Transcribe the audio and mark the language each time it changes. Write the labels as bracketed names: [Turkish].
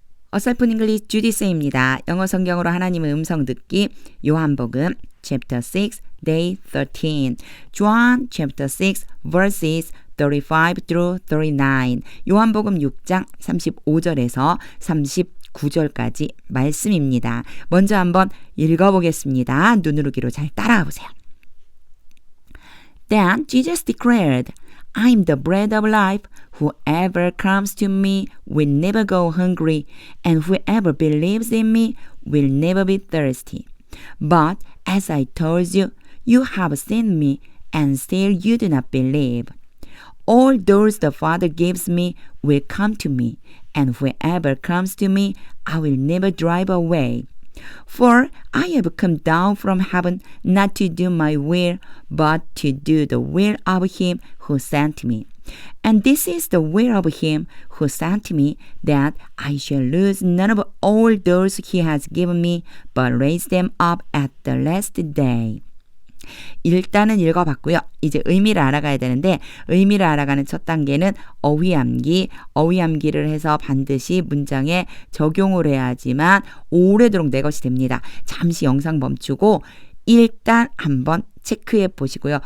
[Korean] 어설픈 잉글리시 주디스입니다. 영어 성경으로 하나님의 음성 듣기 요한복음 [English] chapter 6 day 13 John chapter 6 verses 35 through 39 [Korean] 요한복음 6장 35절에서 39절까지 말씀입니다. 먼저 한번 읽어보겠습니다. 눈으로 귀로 잘 따라와 보세요. [English] Then Jesus declared, I am the bread of life. Whoever comes to me will never go hungry, and whoever believes in me will never be thirsty. But as I told you, you have seen me, and still you do not believe. All those the Father gives me will come to me, and whoever comes to me, I will never drive away. For I have come down from heaven not to do my will, but to do the will of him who sent me. And this is the will of him who sent me, that I shall lose none of all those he has given me, but raise them up at the last day. [Korean] 일단은 읽어봤고요. 이제 의미를 알아가야 되는데 의미를 알아가는 첫 단계는 어휘암기를 해서 반드시 문장에 적용을 해야지만 오래도록 내 것이 됩니다. 잠시 영상 멈추고 일단 한번 체크해 보시고요.